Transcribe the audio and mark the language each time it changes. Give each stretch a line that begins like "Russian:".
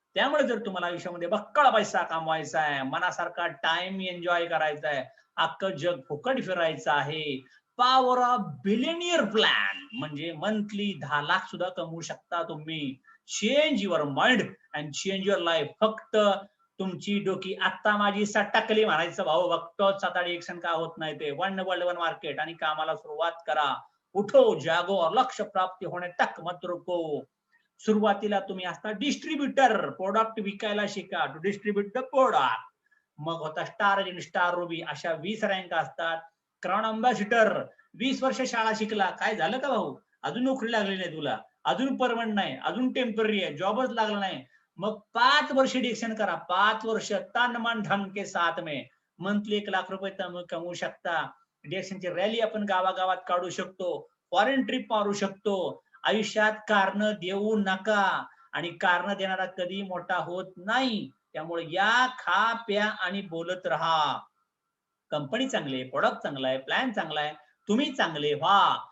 Marathi: त्यामुळे जर तुम्हाला आयुष्यामध्ये बक्कळ पैसा कमवायचा आहे, मनासारखा टाइम एन्जॉय करायचा आहे, अख्खं जग फुकट फिरायचं आहे, पॉवर ऑफ बिलियनियर प्लॅन म्हणजे मंथली 10 लाख सुद्धा कमवू शकता तुम्ही.
English: Change your mind and change your life.
Marathi: फक्त तुमची डोकी आता माझी सटकली म्हणायचं, भाऊ बघतोच आता डिएक्शन का होत नाही ते. वन वर्ल्ड वन मार्केट आणि कामाला सुरुवात करा.
Hindi: उठो जागो और लक्ष्य प्राप्ती होणे तक मत रुको.
Marathi: सुरुवातीला तुम्ही असता डिस्ट्रीब्युटर, प्रोडक्ट विकायला शिका,
English: To distribute the product.
Marathi: मग होता स्टार एजंट, स्टार रुबी, अशा 20 रँक असतात. क्राउन अँबॅसिडर, 20 वर्ष शाळा शिकला, काय झालं का भाऊ? अजून नोकरी लागली नाही तुला, अजून परमनंट नाही, अजून टेम्पररी आहे, जॉबच लागला नाही. मग 5 वर्ष डिएक्शन करा, 5 वर्ष
Hindi: तन मन धन के साथ में
Marathi: मंथली 1 लाख रुपये कमवू शकता. डिएक्शनची रॅली आपण गावागावात काढू शकतो, फॉरेन ट्रिप मारू शकतो. आयुष्यात कारण देऊ नका, आणि कारण देणारा कधी मोठा होत नाही. त्यामुळे या, खा, प्या आणि बोलत राहा. कंपनी चांगली आहे, प्रोडक्ट चांगला आहे, प्लॅन चांगला आहे, तुम्ही चांगले व्हा.